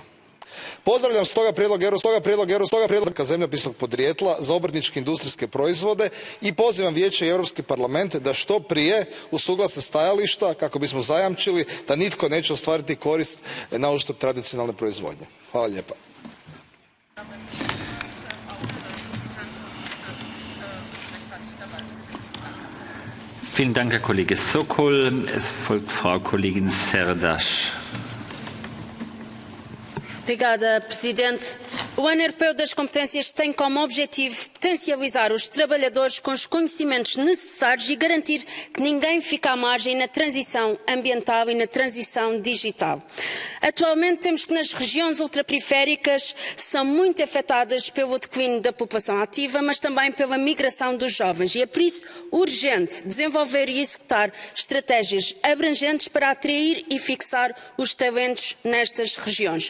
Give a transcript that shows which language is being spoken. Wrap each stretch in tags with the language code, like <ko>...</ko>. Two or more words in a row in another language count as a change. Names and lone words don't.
<hr>Pozdravljam stoga prijedlog zemljopisnog podrijetla za obrtničke industrijske proizvode i pozivam Vijeće i Europski parlament da što prije usuglase stajališta kako bismo zajamčili da nitko neće ostvariti korist na uštrb tradicionalne proizvodnje. Hvala lijepa.</hr> <de>Vielen Dank, Herr Kollege Sokol. Es folgt Frau Kollegin Serdaş.</de> <pt>Obrigada, Presidente. O Ano Europeu das Competências tem como objetivo potencializar os trabalhadores com os conhecimentos necessários e garantir que ninguém fica à margem na transição ambiental e na transição digital. Atualmente temos que nas regiões ultraperiféricas são muito afetadas pelo declínio da população ativa, mas também pela migração dos jovens e é por isso urgente desenvolver e executar estratégias abrangentes para atrair e fixar os talentos nestas regiões.</pt>